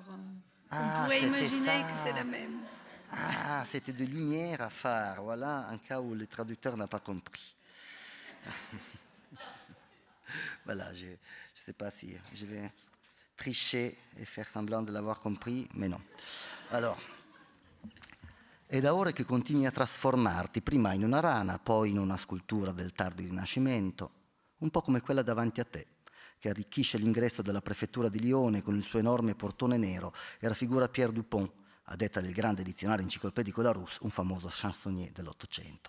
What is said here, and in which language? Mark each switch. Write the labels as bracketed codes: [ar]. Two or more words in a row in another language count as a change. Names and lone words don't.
[fr] on pourrait imaginer que c'est la même. Ah, c'était de Lumière à phare, voilà un cas où le traducteur n'a pas compris. Voilà, je ne sais pas si je vais tricher e faire semblant de l'avoir compris, mais non. [it] Allora, è da ore che continui a trasformarti, prima in una rana, poi in una scultura del tardo Rinascimento, un po' come quella davanti a te, che arricchisce l'ingresso della prefettura di Lione con il suo enorme portone nero e raffigura Pierre Dupont, a detta del grande dizionario enciclopedico Larousse, un famoso chansonnier dell'Ottocento.